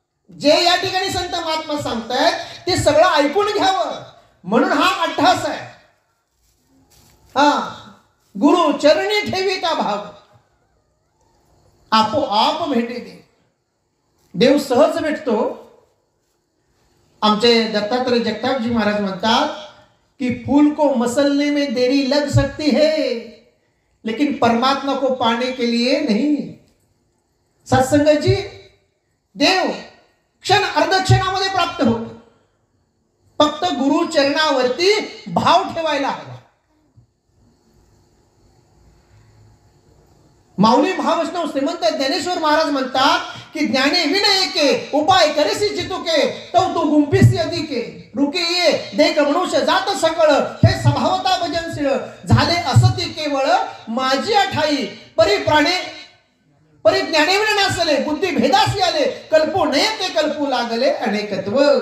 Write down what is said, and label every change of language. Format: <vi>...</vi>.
<mr>जे या ठिकाणी संत महात्मा सांगतायत ते सगळं ऐकून घ्यावं, म्हणून हा अट्टहास आहे. हा, गुरु चरणी ठेविता भाव आपोआप भेटे दे. देव सहज भेटतो. आमचे दत्तात्रय जगतापजी महाराज म्हणतात कि</mr> <hi>फूल को मसलने में देरी लग सकती है लेकिन परमात्मा को पाने के लिए नहीं.</hi> <mr>सत्संगजी देव क्षण अर्धक्षणामध्ये प्राप्त होतो. फक्त गुरु चरणावरती भाव ठेवायला हवा. माऊली महावैष्णव श्रीमंत ज्ञानेश्वर महाराज म्हणतात की ज्ञाने विनयके उपाय करेसी चितुके तव तू गुंफिसी अधिके रुके ये देख मनुष्य जात सकळ हे स्वभावता भजनशीळ झाले असती केवळ माझी अठाई परी प्राणे परी ज्ञाने विनासले बुद्धी भेदासी आले कल्पू नये ते कल्पू लागले अनेकत्व.</mr>